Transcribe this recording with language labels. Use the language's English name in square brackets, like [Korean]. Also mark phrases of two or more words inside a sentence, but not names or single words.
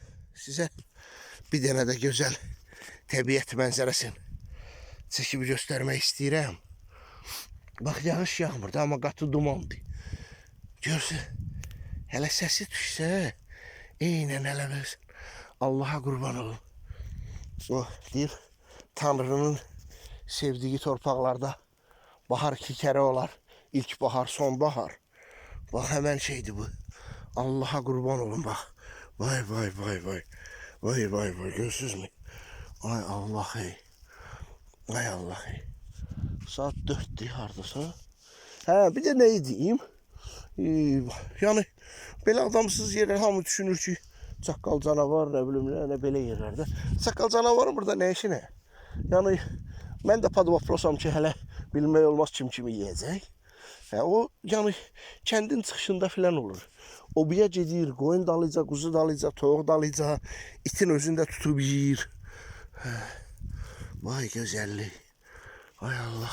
[Azerbaijani] size bir dənə də gözəl təbiət mənzərəsini çəkib göstərmək istəyirəm. Bax, yağış yağmırdı, amma qatı dumandı. Görsün, hələ səsi düşsə, eynən hələ versin. Allaha qurban olun. O deyir, [Turkish] Tanrının sevdiği [Azerbaijani] torpaqlarda bahar iki kere olar. [Turkish] İlk bahar, son bahar. Bak hemen şeydi bu. Allah'a kurban olun bak. Vay vay vay vay. Vay vay vay, görürsünüz mü? Ay Allah'ı. Ay Allah'ı. [Azerbaijani] Saat 4'tü hardasa. Hə, [Turkish] bir de ne diyeyim? [Azerbaijani] Yani belə adamsız yerler hamı düşünür ki, çaqqal canavar, [Turkish] ne bileyim ne [Azerbaijani] belə yerlerde. Çaqqal canavarın burada ne işi ne? Yani mən də padvaprosam ki, hələ bilmək olmaz kim kimi yiyəcək. O yani kəndin çıxışında filan olur. Obaya gedir, qoyun dalıca, quzu dalıca, toyuq dalıca, itin özündə tutub yeyir. Vay gözəllik. Ay Allah'ı.